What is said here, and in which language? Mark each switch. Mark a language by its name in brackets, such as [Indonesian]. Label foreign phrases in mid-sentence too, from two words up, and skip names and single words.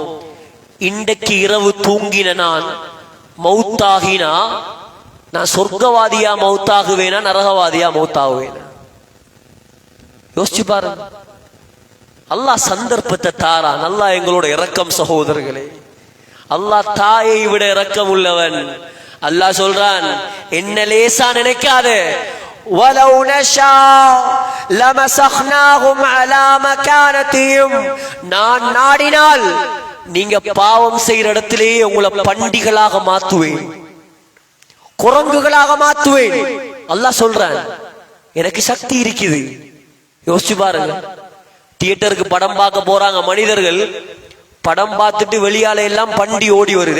[Tamil] இன்றைக்கு இரவு தூங்கின நான் மௌத்தாகினா நான் சொர்க்கவாதியா மௌத்தாகுவேனா, நரகவாதியா மௌத்தாகுவேனா? யோசிச்சு பாருங்க. அல்லாஹ் சந்தர்ப்பத்தை தாரான். அல்லாஹ் எங்களோட இரக்கம். சகோதரர்களே, அல்லாஹ் தாயை விட இரக்கம் உள்ளவன். அல்லாஹ் சொல்றான், என்ன லேசா நினைக்காத. [Arabic] وَلَوْ نَشَاءُ لَمَسَخْنَاهُمْ عَلَى مَكَانَتِهِمْ. [Tamil] நான் நாடினால் நீங்க பாவம் செய்யற இடத்திலேயே உங்களை பண்டிகளாக மாத்துவேன், குரங்குகளாக மாத்துவேன். அல்லாஹ் சொல்றான், எனக்கு சக்தி இருக்குது. யோசிச்சு பாருங்க. தியேட்டருக்கு படம் பார்க்க போறாங்க மனிதர்கள். படம் பார்த்துட்டு வெளியால எல்லாம் பண்டி ஓடி வருது.